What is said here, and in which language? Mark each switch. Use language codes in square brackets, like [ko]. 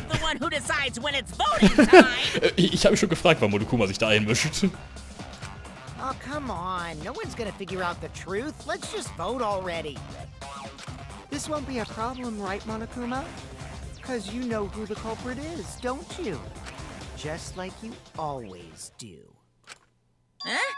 [en] I'm the one who decides when it's voting time. [de] Ich habe mich schon gefragt, wann Monokuma sich da einmischt. [en] Oh, come on. No one's gonna figure out the truth. Let's just vote already. This won't be a problem, right, Monokuma? Because you know who the culprit is, don't you? Just like you always do. Huh?